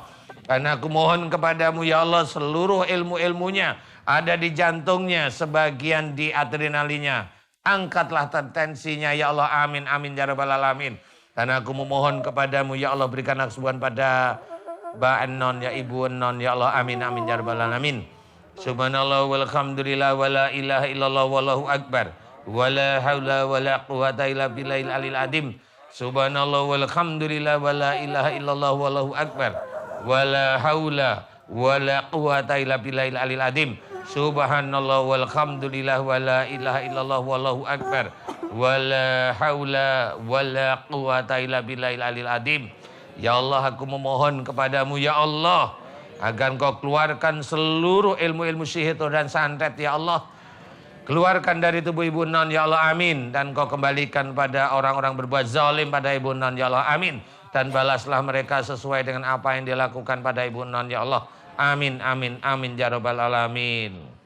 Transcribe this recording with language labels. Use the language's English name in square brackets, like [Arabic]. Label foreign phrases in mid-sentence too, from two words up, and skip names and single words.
[Indonesian] Karena aku mohon kepadamu ya Allah, seluruh ilmu-ilmunya ada di jantungnya, sebagian di adrenalinnya. Angkatlah tensinya ya Allah [Arabic] آمين آمين يا رب العالمين. [Indonesian] Karena aku memohon kepadamu ya Allah, berikanlah kesembuhan pada Mbak Enon ya Ibu Enon ya Allah [Arabic] آمين آمين يا رب العالمين. سبحان الله والحمد لله ولا إله إلا الله والله أكبر. ولا حول ولا قوة إلا بالله العلي العظيم. سبحان الله والحمد لله ولا إله إلا الله والله أكبر. ولا حول ولا قوة إلا بالله العلي العظيم. سبحان الله والحمد لله ولا إله إلا الله والله أكبر. ولا حول ولا قوة إلا بالله العلي العظيم. [Indonesian] Ya Allah aku memohon kepadamu ya Allah, agar engkau keluarkan seluruh ilmu-ilmu sihir dan santet ya Allah. Keluarkan dari tubuh Ibu Enon ya Allah amin. Dan engkau kembalikan pada orang-orang berbuat zalim pada Ibu Enon ya Allah amin. Dan balaslah mereka sesuai dengan apa yang dilakukan pada Ibu Enon ya Allah [Arabic] آمين آمين آمين يا رب العالمين.